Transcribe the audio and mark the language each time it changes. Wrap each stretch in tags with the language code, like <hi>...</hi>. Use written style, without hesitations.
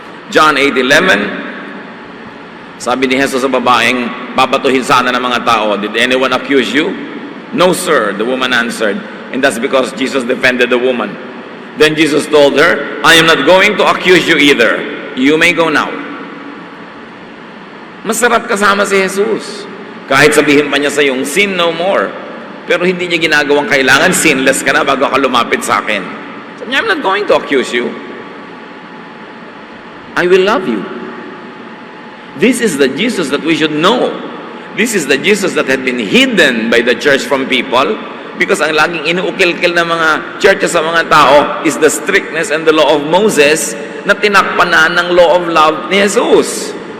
<tl>John 8:11, sabi ni Jesus sa babaeng, babatuhin sana ng mga tao,</tl> <en>did anyone accuse you? No, sir, the woman answered. And that's because Jesus defended the woman. Then Jesus told her, I am not going to accuse you either. You may go now.</en> <tl>Masarap kasama si Jesus. Kahit sabihin pa niya sa iyong</tl> <en>sin no more.</en> <tl>Pero hindi niya ginagawang kailangan, sinless ka na bago ka lumapit sa akin. Sabi niya,</tl> <en>I'm not going to accuse you. I will love you. This is the Jesus that we should know. This is the Jesus that had been hidden by the church from people, because</en> <tl>ang laging inuukil-kil ng mga churches sa mga tao</tl> <en>is the strictness and the law of Moses</en> <tl>na tinakpan na ng</tl> <en>law of love ni Jesus.</en>